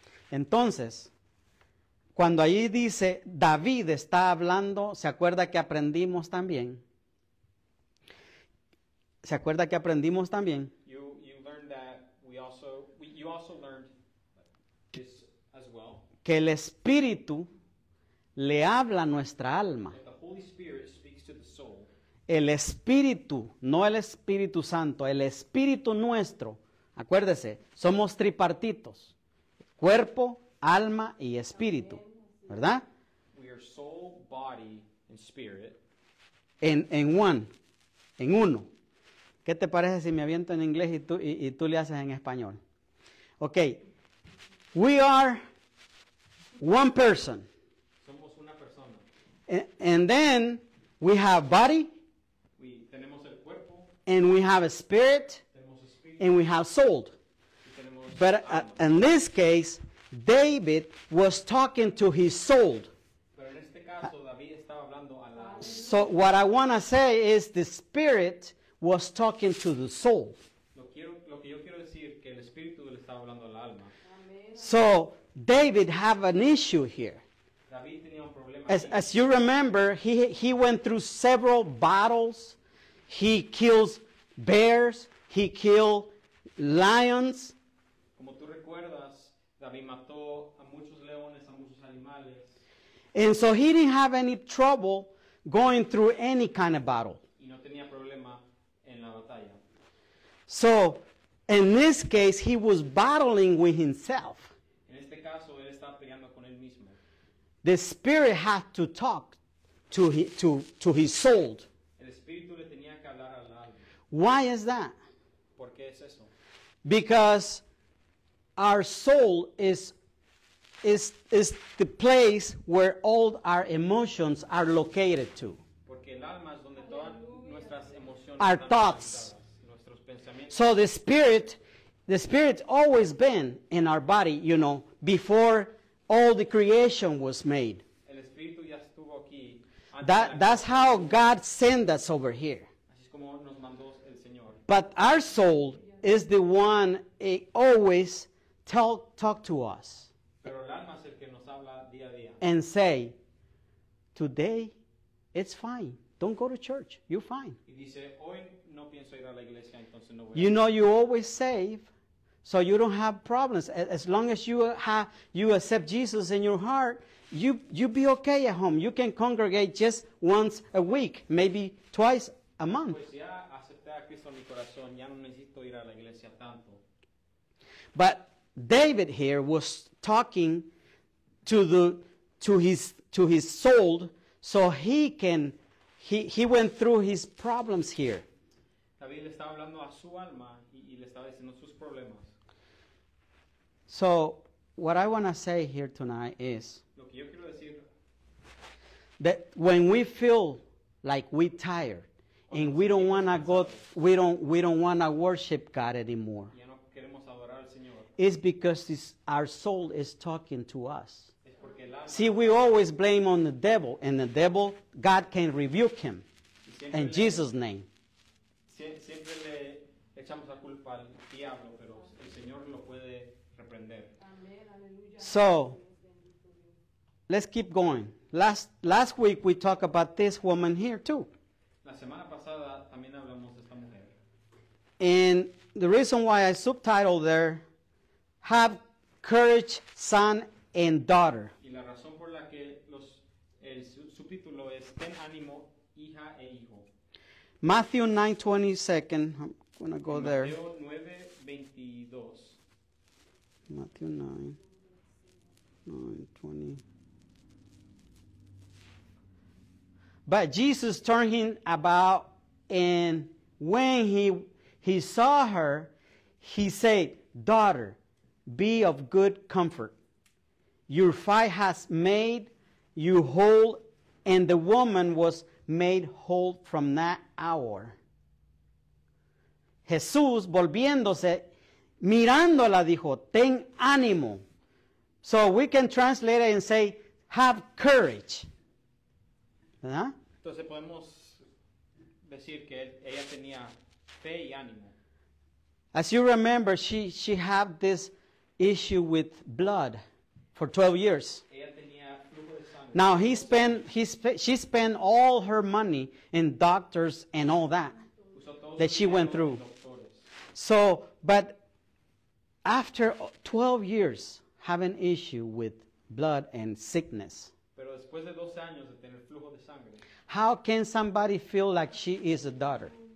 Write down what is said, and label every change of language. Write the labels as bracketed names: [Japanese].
[Spanish] Entonces, cuando ahí dice David está hablando, ¿se acuerda que aprendimos también? ¿Se acuerda que aprendimos también? [English] You learned that you also learned this as well. [Spanish] Que el Espíritu le habla a nuestra alma. [English] The Holy Spirit speaks to the soul. [Spanish] El Espíritu, no el Espíritu Santo, el Espíritu nuestro. Acuérdese, somos tripartitos: cuerpo, alma y espíritu, ¿verdad? [English] We are soul, body, and spirit. [Spanish] En uno. ¿Qué te parece si me aviento en inglés y tú le haces en español? [English] Ok. We are one person. [Spanish] Somos una persona. [English] And then we have body. [Spanish] Tenemos el cuerpo. [English] And we have a spirit. [Spanish] Tenemos espíritu. [English] And we have soul. But in this case, David was talking to his soul. [Spanish] Pero en este caso, David estaba hablando a la... [English] So what I want to say is the spirit was talking to the soul. [Spanish] Lo que yo quiero decir que el espíritu le estaba hablando al alma. [English] So David have an issue here. [Spanish] David tenía un problema. [English] As you remember, he went through several battles. He kills bears. He killed lions. [Spanish] Como tú recuerdas, David mató a muchos leones, a muchos animales. [English] And so he didn't have any trouble going through any kind of battle. [Spanish] Y no tenía problema en la batalla. [English] So in this case, he was battling with himself. [Spanish] En este caso, él estaba peleando con él mismo. [English] The spirit had to talk to his soul. [Spanish] El espíritu le tenía que hablar al alma. [English] Why is that? [Spanish] ¿Por qué es eso? [English] Because our soul is the place where all our emotions are located to. [Spanish] Porque el alma es donde todas nuestras emociones [English] Our [Spanish] están [English] thoughts. [Spanish] localizadas, nuestros pensamientos. [English] So the spirit always been in our body, you know, before all the creation was made. [Spanish] El espíritu ya estuvo aquí. Antes de la [English] That's how God sent us over here. [Spanish] Así es como nos mandó el Señor. [English] But our soul is the one always talk to us [Spanish] Pero el alma es el que nos habla día a día. [English] and say, today it's fine. Don't go to church. You're fine. [Spanish] Y dice, hoy no pienso ir a la iglesia, entonces no voy [English] You [Spanish] a [English] know you always save, so you don't have problems. As long as you accept Jesus in your heart, you be okay at home. You can congregate just once a week, maybe twice a month. [Spanish] Pues ya acepté a Cristo en mi corazón, ya no necesito ir a la iglesia tanto. [English] But David here was talking to his soul, so he went through his problems here. [Spanish] David le estaba hablando a su alma y le estaba diciendo sus problemas. [English] So what I want to say here tonight is [Spanish] Lo que yo quiero decir, [English] that when we feel like we're tired and we don't want to go, we don't want to worship God anymore, [Spanish] ya no queremos adorar al Señor, [English] it's because our soul is talking to us. [Spanish] es porque el alma, [English] See, we always blame on the devil, and the devil, God can rebuke him [Spanish] y siempre, [English] in Jesus' name. [Spanish] siempre le echamos la culpa al diablo, pero el Señor lo puede reprender. [English] So let's keep going. Last week we talked about this woman here too. [Spanish] La semana pasada también hablamos de esta mujer. [English] And the reason why I subtitled there, Have Courage, Son and Daughter. [Spanish] Y la razón por la que el subtítulo es Ten ánimo, hija e hijo. [English] Matthew 9:22. I'm going to go [Spanish] En [English] there. [Spanish] Mateo 9:22. [English] Matthew 9:20. But Jesus turned him about, and when he saw her, he said, Daughter, be of good comfort. Your faith has made you whole. And the woman was made whole from that hour. [Spanish] Jesús, volviéndose, mirándola, dijo, ten ánimo. [English] So we can translate it and say, have courage. [Spanish] ¿Verdad? Entonces podemos decir que ella tenía fe y ánimo. [English] As you remember, she had this issue with blood for 12 years. [Spanish] Ella tenía flujo de sangre. [English] Now she spent all her money in doctors and all that [Spanish] Usó todo [English] that [Spanish] su [English] she went [Spanish] dinero [English] through. [Spanish] en doctores. [English] So, but after 12 years having issue with blood and sickness, [Spanish] Pero después de 12 años de tener flujo de sangre, [English] how can somebody feel like she is a daughter?